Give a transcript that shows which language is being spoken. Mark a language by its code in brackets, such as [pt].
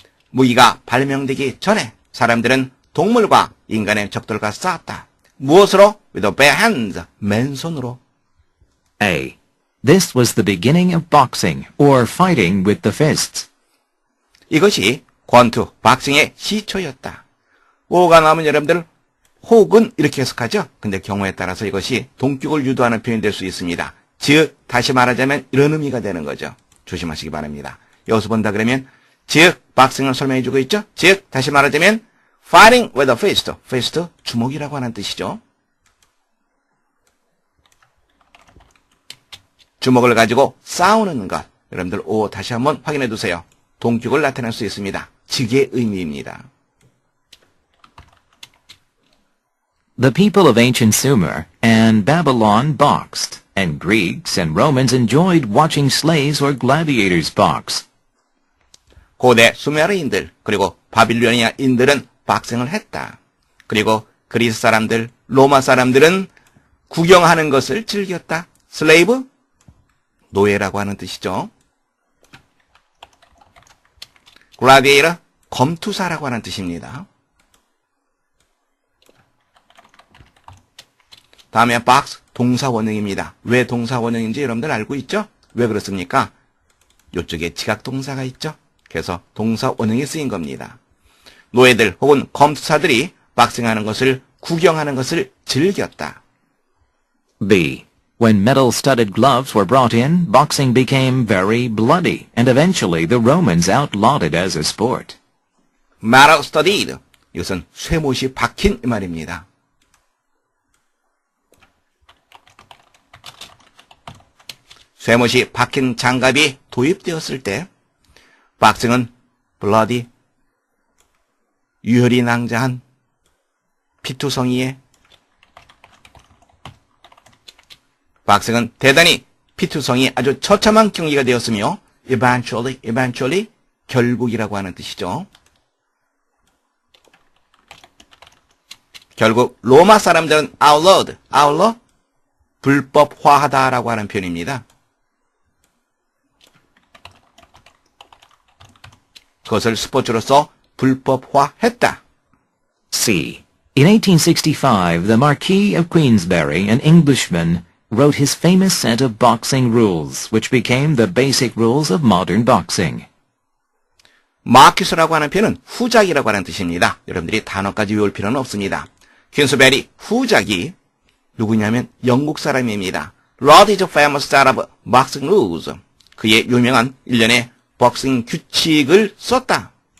[ko] 무기가 발명되기 전에 사람들은 동물과 인간의 적들과 싸웠다. 무엇으로? [en] With the bare hands. [ko] 맨손으로. [en] A. This was the beginning of boxing, or fighting with the fists. [ko] 이것이 권투, 박싱의 시초였다. 오가 나오면 여러분들 혹은 이렇게 해석하죠. 근데 경우에 따라서 이것이 동격을 유도하는 표현이 될 수 있습니다. 즉 다시 말하자면 이런 의미가 되는 거죠. 조심하시기 바랍니다. 여기서 본다 그러면 즉 박싱을 설명해 주고 있죠. 즉 다시 말하자면 [en] fighting with a fist. [ko] fist 주먹이라고 하는 뜻이죠. 주먹을 가지고 싸우는 것. 여러분들 다시 한번 확인해 두세요. 동격을 나타낼 수 있습니다. 직의 의미입니다. [en] The people of ancient Sumer and Babylon boxed, and Greeks and Romans enjoyed watching slaves or gladiators box. [ko] 고대 수메르인들 그리고 바빌로니아인들은 박싱을 했다. 그리고 그리스 사람들, 로마 사람들은 구경하는 것을 즐겼다. 슬레이브? 노예라고 하는 뜻이죠. 글라디에이터? 검투사라고 하는 뜻입니다. 다음에 박스, 동사원형입니다. 왜 동사원형인지 여러분들 알고 있죠? 왜 그렇습니까? 이쪽에 지각동사가 있죠? 그래서 동사원형이 쓰인 겁니다. 노예들 혹은 검투사들이 박싱하는 것을 구경하는 것을 즐겼다. [en] B. When metal-studded gloves were brought in, boxing became very bloody, and eventually the Romans outlawed it as a sport. metal studded. [ko] 이것은 쇠못이 박힌 이 말입니다. 쇠못이 박힌 장갑이 도입되었을 때 박싱은 bloody, 유혈이 낭자한 피투성이의 박싱은 대단히 피투성이 아주 처참한 경기가 되었으며 eventually 결국이라고 하는 뜻이죠. 결국 로마 사람들은 outlaw 불법화하다라고 하는 표현입니다. 그것을 스포츠로서 불법화했다. [en] C. In 1865, the Marquis of Queensberry, an Englishman, wrote his famous set of boxing rules, which became the basic rules of modern boxing. [ko] 마큐스라고 하는 표현은 후작이라고 하는 뜻입니다. 여러분들이 단어까지 외울 필요는 없습니다. 퀸스베리 후작이 누구냐면 영국 사람입니다. [en] Wrote his famous set of boxing rules. [ko] 그의 유명한 일련의 복싱 규칙을 썼다.